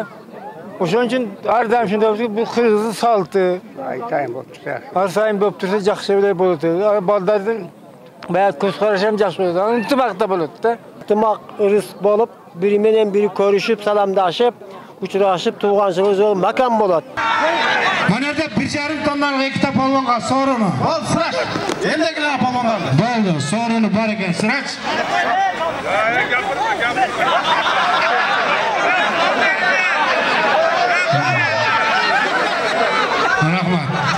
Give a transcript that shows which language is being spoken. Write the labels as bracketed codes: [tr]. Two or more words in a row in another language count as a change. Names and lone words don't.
[ky] Ошон үчүн ар дайым ушундай бул кыргыздын салты. Ар сайын болуп турса жакшы эле болот. Балдардын баягы көз карашы ham жакшы болот. Ынтымак да болот да. Ынтымак ырыс болуп, бири менен бири көрүшүп, саламдашып, учурашып, тууганчылык макан болот. [uz] Mana yerda 1,5 tonnalik ikkita polvonga sovrini. Ol Siraç. Endi polvonlarni. Bo'ldi, sovrini bor ekan, Siraç. Rahmat.